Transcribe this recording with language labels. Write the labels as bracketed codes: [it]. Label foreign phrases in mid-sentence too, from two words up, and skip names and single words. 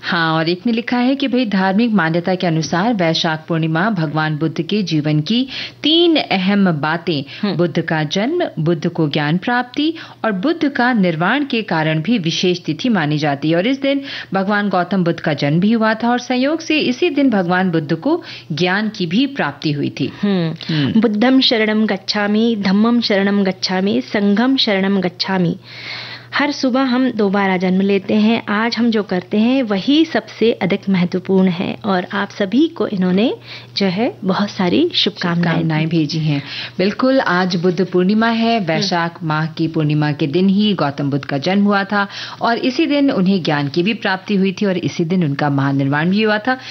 [hi] हाँ, और एक ने लिखा है कि भाई धार्मिक मान्यता के अनुसार वैशाख पूर्णिमा भगवान बुद्ध के जीवन की 3 अहम बातें, बुद्ध का जन्म, बुद्ध को ज्ञान प्राप्ति और बुद्ध का निर्वाण के कारण भी विशेष तिथि मानी जाती है। और इस दिन भगवान गौतम बुद्ध का जन्म भी हुआ था और संयोग से इसी दिन भगवान बुद्ध को ज्ञान की भी प्राप्ति हुई थी। [pi] बुद्धम शरणम गच्छामि, धम्मम शरणम गच्छामि, संघम शरणम गच्छामि। [hi] हर सुबह हम दोबारा जन्म लेते हैं। आज हम जो करते हैं वही सबसे अधिक महत्वपूर्ण है। और आप सभी को इन्होंने जो है बहुत सारी शुभकामनाएं भेजी हैं। बिल्कुल, आज बुद्ध पूर्णिमा है। वैशाख माह की पूर्णिमा के दिन ही गौतम बुद्ध का जन्म हुआ था और इसी दिन उन्हें ज्ञान की भी प्राप्ति हुई थी और इसी दिन उनका महानिर्वाण भी हुआ था।